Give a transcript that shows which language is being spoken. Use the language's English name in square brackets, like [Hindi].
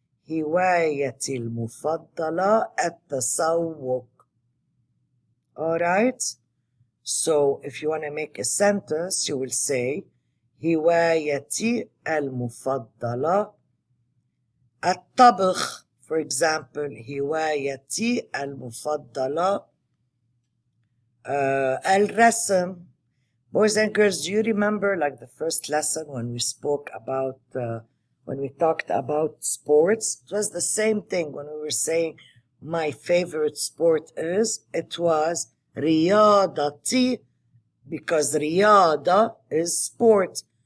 [Arabic] هوايتي المفضلة التسوق. All right? [English] So if you want to make a sentence, you will say هوايتي المفضلة الطبخ. For example, هوايتي المفضلة الرسم. Boys and girls, do you remember like the first lesson when we spoke about, when we talked about sports? It was the same thing when we were saying my favorite sport is, it was رياضتي, because رياضة is sport.